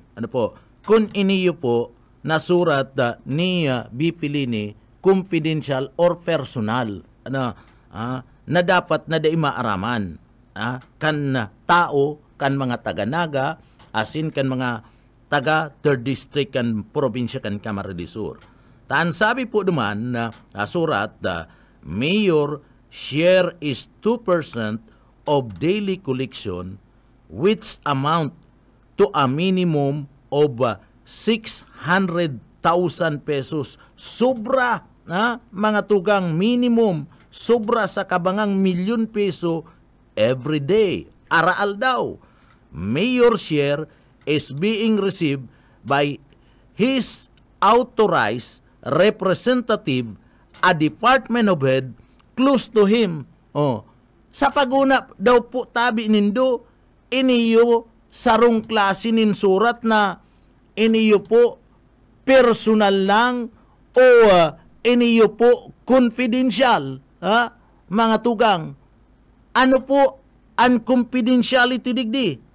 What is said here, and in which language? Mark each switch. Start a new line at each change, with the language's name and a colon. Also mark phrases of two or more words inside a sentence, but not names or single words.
Bikol: Kung iniyo po na surat ni Bipilini
English: confidential or personal
Bikol: na dapat na maaraman kan tao, kan mga taga-naga, asin kan mga taga 3rd District kan probinsya kan Camarines Sur. Taan sabi po naman na surat, Mayor,
English: share is 2% of daily collection which amount to a minimum of 600,000 pesos.
Bikol: Sobra, mga tugang, minimum, sobra sa kabangang milyon peso
English: every day.
Bikol: Araal daw.
English: Mayor share is being received by his authorized representative, a department of head close to him.
Bikol: Sa paguna daw po tabi nindo, iniyo sarong klase nin surat na iniyo po personal lang o iniyo po confidential. Mga tugang, ano po ang confidentiality digdi?